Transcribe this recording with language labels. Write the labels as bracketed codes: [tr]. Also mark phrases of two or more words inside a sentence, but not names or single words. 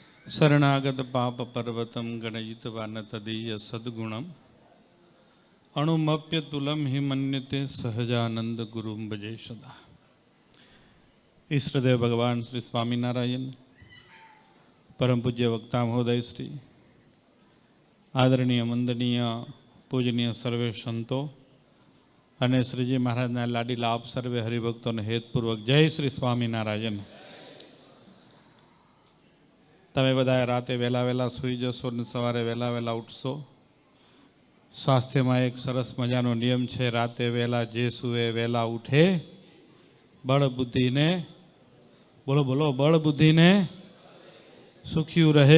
[sa] शरणागत पाप पर्वतम गणयितवान तदीय सद्गुणम अणुमप्य तुलम हि मन्यते सहजानंद गुरुम भजे सदा। [gu] ઈષ્ટદેવ ભગવાન શ્રી સ્વામીનારાયણ, પરમ પૂજ્ય વક્તા મહોદય શ્રી, આદરણીય વંદનીય પૂજનીય સર્વે સંતો અને શ્રીજી મહારાજના લાડીલા આપ સર્વે હરિભક્તોને હેતપૂર્વક જય શ્રી સ્વામિનારાયણ। તમે બધા રાતે વહેલા વહેલા સૂઈ જશો અને સવારે વહેલા વહેલા ઉઠશો। સ્વાસ્થ્યમાં એક સરસ મજાનો નિયમ છે, રાતે વહેલા જે સૂવે વહેલા ઉઠે, બળ બુદ્ધિને બોલો બોલો બળ બુદ્ધિને સુખ્યું રહે।